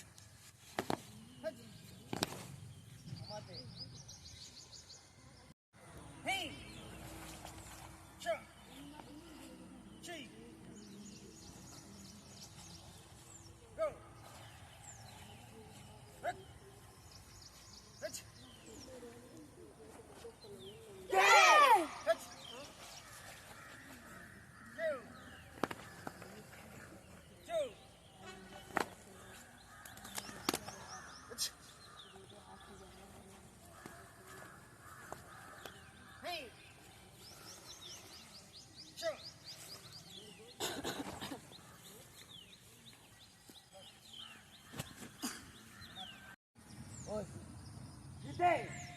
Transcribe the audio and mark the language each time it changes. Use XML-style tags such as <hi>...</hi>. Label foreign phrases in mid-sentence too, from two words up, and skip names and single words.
<en>Hutch. Tomate. Hey. Jump. Chi. Go. Look. Hutch. Hutch. Go. Go. Hutch. Hey. Jump. Hey.</en>